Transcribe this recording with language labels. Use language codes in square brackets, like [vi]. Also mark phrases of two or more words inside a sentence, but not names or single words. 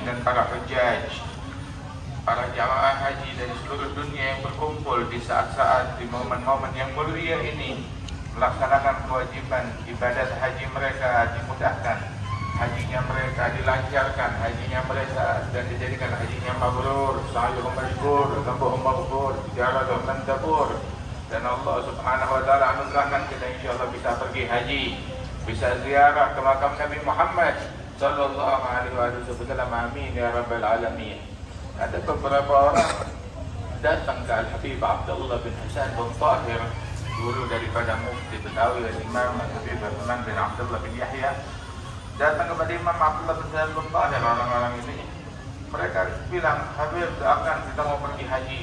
[id] Dan para hujjaj, para jamaah haji dari seluruh dunia yang berkumpul di saat-saat, di momen-momen yang mulia ini melaksanakan kewajiban ibadat haji mereka, dimudahkan hajinya mereka, dilancarkan hajinya mereka dan dijadikan hajinya mabrur, [ar] سعيهم مشكور، ذنبهم مغفور، تجارتهم لن تبور. [id] Dan [ar] الله سبحانه وتعالى [id] anugerahkan kita insyaallah bisa pergi haji, bisa ziarah ke makam Nabi Muhammad [ar] صلى الله عليه وسلم, آمين يا رب العالمين. [id] Ada beberapa orang datang ke Al-Habib Abdullah bin Hasan bin Tahir, guru daripada Mufti Betawi Imam Al-Habib Rahman bin Abdullah bin Yahya, datang kepada Imam Abdullah bin Hasan bin Tahir. Orang-orang ini mereka bilang, Habib doakan kita mau pergi haji.